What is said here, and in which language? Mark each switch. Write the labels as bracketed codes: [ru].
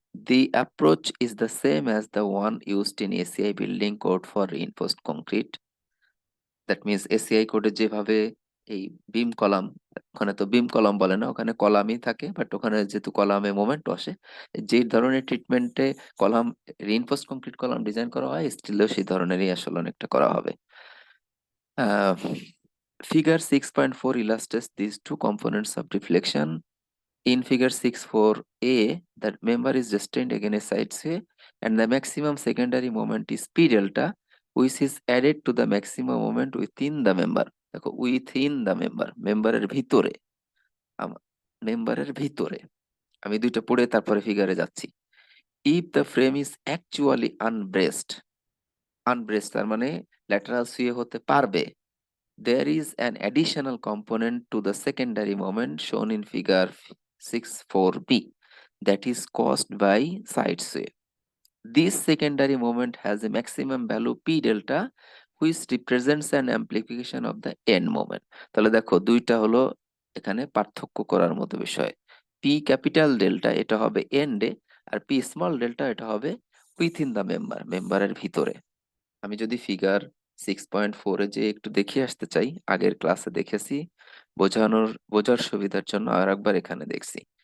[en] The approach is the same as the one used in ACI building code for reinforced concrete. That means [bn] ACI কোডে যেভাবে এই বিম column, ওখানে তো বিম column বলে না, ওখানে কলামই থাকে, বাট ওখানে যেহেতু কলামে মোমেন্ট আসে, যে ধরনের ট্রিটমেন্টে column reinforced concrete column design করা হয়, স্টিলও সেই ধরনেরই আসলে অনেকটা করা হবে। [en] Figure 6.4 illustrates these two components of deflection. In figure 6.4a, the member is sustained against side sway and the maximum secondary moment is P delta, which is added to the maximum moment within the member. [bn] দেখো [en] within the member, [bn] মেম্বারের ভিতরে, মেম্বারের ভিতরে আমি দুইটা পড়ে তারপরে ফিগারে যাচ্ছি। [en] If the frame is actually unbraced, [bn] তার মানে ল্যাটারাল সুয়ে হতে পারবে, [en] there is an additional component to the secondary moment shown in figure 6.4b that is caused by side sway. This secondary moment has a maximum value P delta which represents an amplification of the end moment. [bn] তাহলে দেখো দুইটা হলো এখানে পার্থক্য করার মতো বিষয়। P capital delta এটা হবে এন্ডে, আর P স্মল ডেল্টা এটা হবে [en] within the member, [bn] মেম্বারের ভিতরে। আমি যদি ফিগার 6.4-এ যে একটু দেখিয়ে আসতে চাই, আগের ক্লাসে দেখেছি, বোঝার সুবিধার জন্য আর একবার এখানে দেখছি।